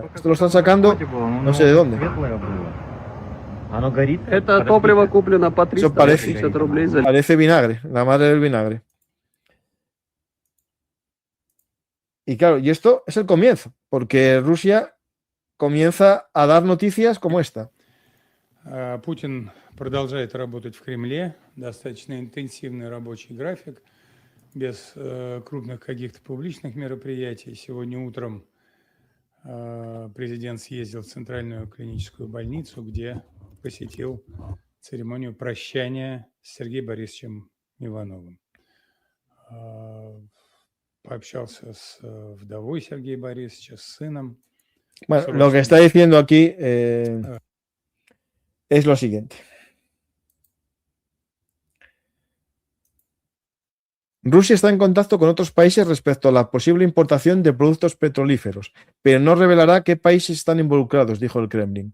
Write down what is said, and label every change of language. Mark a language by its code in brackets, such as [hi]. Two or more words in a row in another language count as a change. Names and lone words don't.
[es] Esto lo están sacando no sé de dónde. Eso parece vinagre, la madre del vinagre. Y claro, y esto es el comienzo, porque Rusia comienza a dar noticias como esta. [ru] Путин продолжает работать в Кремле, достаточно интенсивный рабочий график, без крупных каких-то публичных мероприятий. Сегодня утром президент съездил в Центральную клиническую больницу, где посетил церемонию прощания с Сергеем Борисовичем Ивановым. Пообщался с вдовой Сергея Борисовича, с сыном. [es] Bueno, lo que está diciendo aquí es lo siguiente. Rusia está en contacto con otros países respecto a la posible importación de productos petrolíferos, pero no revelará qué países están involucrados, dijo el Kremlin.